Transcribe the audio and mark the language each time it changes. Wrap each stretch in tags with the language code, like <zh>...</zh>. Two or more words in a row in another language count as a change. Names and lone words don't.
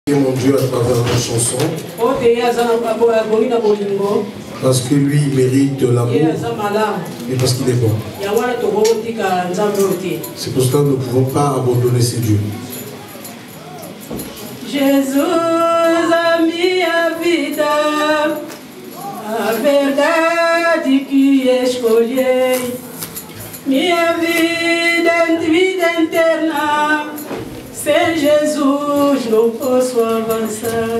<fr>Mon Dieu à travers la chanson, parce que lui il mérite l'amour et parce qu'il est bon. C'est pour cela que nous ne pouvons pas abandonner ces dieux.</fr> <pt>Jesus a minha vida, a verdade que escolhi, minha vida eterna. Sem Jesus não posso avançar.</pt>